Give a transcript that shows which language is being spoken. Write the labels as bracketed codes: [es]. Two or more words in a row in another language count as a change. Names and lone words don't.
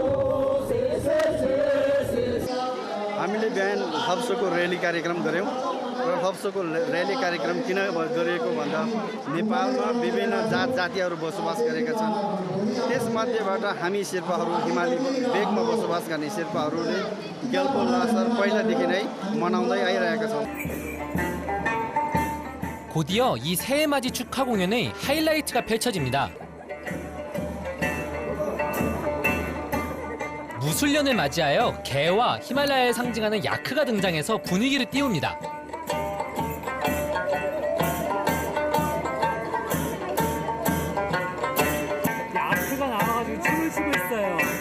[ne] हामीले बिहान 700को र्याली कार्यक्रम गऱ्यौँ र हप्सोको र्याली कार्यक्रम किन गरिएको भन्दा नेपालमा विभिन्न जात जातिहरू बसोबास गरेका छन्। त्यसमध्येबाट हामी शेर्पाहरू हिमाली भेगमा बसोबास गर्ने शेर्पाहरूले ग्याल्पो लासर पहिलादेखि नै मनाउँदै आइरहेका छौँ। [ko] 곧이어 이 새해맞이 축하 공연의 하이라이트가 펼쳐집니다. 무술년을 맞이하여 개와 히말라야를 상징하는 야크가 등장해서 분위기를 띄웁니다. 야크가 나와가지고 춤을 추고 있어요.